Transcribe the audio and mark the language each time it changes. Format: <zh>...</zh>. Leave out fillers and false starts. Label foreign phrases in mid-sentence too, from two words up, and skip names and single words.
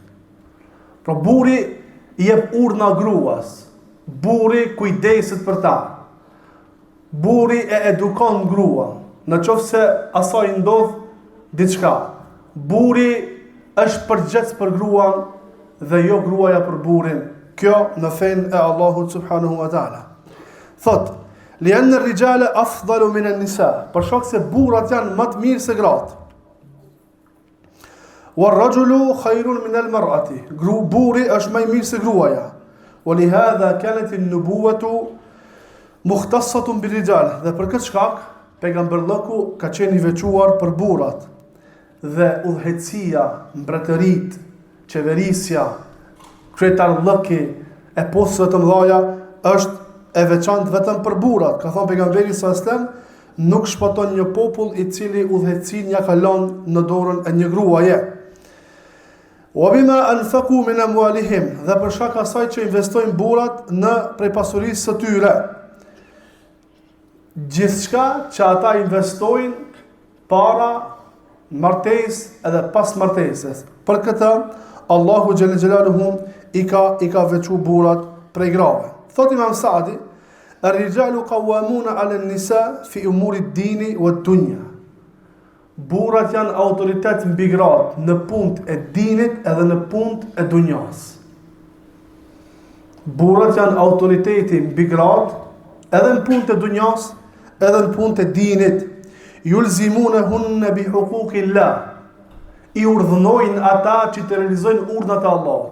<sq>Pra burri i jep urdhna gruas, burri kujdeset për ta, burri e edukon gruan, në qoftë se asaj ndodh diçka. Burri është përgjegjës për gruan dhe jo gruaja për burrin. Kjo në fenë e Allahut</sq> <ar>سبحانه وتعالى.</ar> <sq>Thot,</sq> <ar>لأن الرجال أفضل من النساء,</ar> <sq>për shkak se burrat janë më të mirë se gratë.</sq> <ar>والرجل خير من المرأة,</ar> <sq>burri është më i mirë se gruaja.</sq> <ar>ولهذا كانت النبوة مختصة بالرجال,</ar> <sq>dhe për këtë shkak pejgamberllëku ka qenë i veçuar për burrat. Dhe udhëhecia, mbretërit, qeverisja, kryetarllëki e postëve të mëdha është e veçantë vetëm për burrat. Ka thënë pejgamberi</sq> <ar>صلى الله عليه وسلم,</ar> <sq>nuk shpëton një popull i cili udhëhecin ja kalon në dorën e një gruaje.</sq> <ar>وبما أنفقوا من أموالهم,</ar> <sq>dhe për shkak asaj që investojnë burrat në prej pasurisë së tyre. Gjithçka që ata investojnë para martesë edhe pas martesës. Për këtë Allahu</sq> <ar>جل جلاله</ar> <sq>i ka veçuar burrat prej grave.</sq> <ar>Thot Imam Saadi, "الرجال قوامون على النساء في أمور الدين والدنيا."</ar> <sq>Burrat janë autoritet mbi gratë në punët e dinit edhe në punët e dunjas. Burrat janë autoriteti mbi gratë edhe në punët e dunjas, edhe në punët e dinit.</sq> <ar>يلزمونهن بحقوق الله.</ar> <sq>I urdhënojnë ata që të realizojnë urdhnat e Allahut.</sq>